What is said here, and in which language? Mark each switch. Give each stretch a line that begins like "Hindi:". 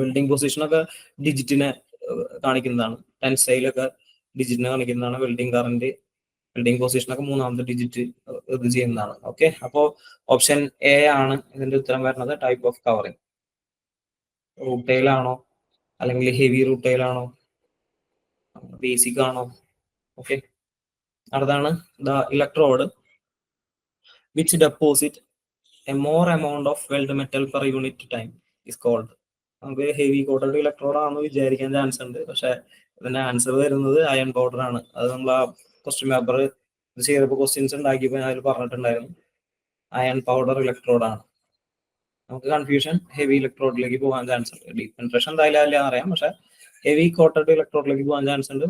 Malayalam: Welding പൊസിഷനൊക്കെ ഡിജിറ്റിനെ കാണിക്കുന്നതാണ്. ടെൻസൈലൊക്കെ ഡിജിറ്റിനെ കാണിക്കുന്നതാണ്. Welding current, welding പൊസിഷനൊക്കെ മൂന്നാമത്തെ ഡിജിറ്റ് ഇത് ചെയ്യുന്നതാണ്. ഓക്കെ, അപ്പോ ഓപ്ഷൻ എ ആണ് ഇതിന്റെ ഉത്തരം വരുന്നത്. ടൈപ്പ് ഓഫ് കവറിംഗ് റൂട്ടയിലാണോ, അല്ലെങ്കിൽ ഹെവി റൂട്ടയിലാണോ, ബേസിക് ആണോ? ഓക്കെ, അടുത്താണ്
English: The electrode which deposit a more amount of weld metal per unit time is called.
Malayalam: നമുക്ക് ഹെവി കോട്ടഡ് ഇലക്ട്രോഡ് ആണെന്ന് വിചാരിക്കാൻ ചാൻസ് ഉണ്ട്, പക്ഷെ ഇതിന്റെ ആൻസർ വരുന്നത് അയൺ പൗഡർ ആണ്. അത് നമ്മൾ ആ ക്വസ്റ്റ്യൻ പേപ്പർ ഇത് ചെയ്തപ്പോൾ ക്വസ്റ്റ്യൻസ് ഉണ്ടാക്കിയപ്പോൾ അതിൽ പറഞ്ഞിട്ടുണ്ടായിരുന്നു അയൺ പൗഡർ ഇലക്ട്രോഡ് ആണ്. നമുക്ക് കൺഫ്യൂഷൻ ഹെവി ഇലക്ട്രോഡിലേക്ക് പോകാൻ ചാൻസ് ഉണ്ട്. ഡീപ് പെൻട്രേഷൻ എന്തായാലും അല്ല അറിയാം, പക്ഷെ ഹെവി കോട്ടഡ് ഇലക്ട്രോഡിലേക്ക് പോകാൻ ചാൻസ് ഉണ്ട്.